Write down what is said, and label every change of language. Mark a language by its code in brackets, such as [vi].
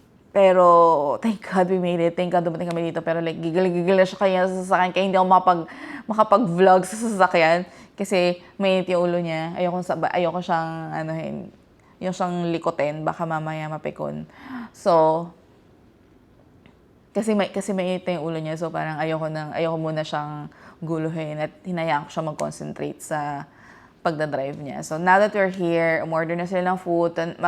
[en] Pero thank God we made it. Thank God [tl] dumating kami dito. Pero like, gigil na siya kaya sa sasakyan. Kaya hindi ako makapag-vlog sa sasakyan. Kasi mainit yung ulo niya. Ayoko siyang, yung siyang likotin. Baka mamaya mapikon. So, kasi mainit na yung ulo niya. So, parang ayoko muna siyang guluhin. At hinayaan ko siya mag-concentrate sa pagdadrive niya. [en] So, now that we're here, [tl] umorder na sila ng food.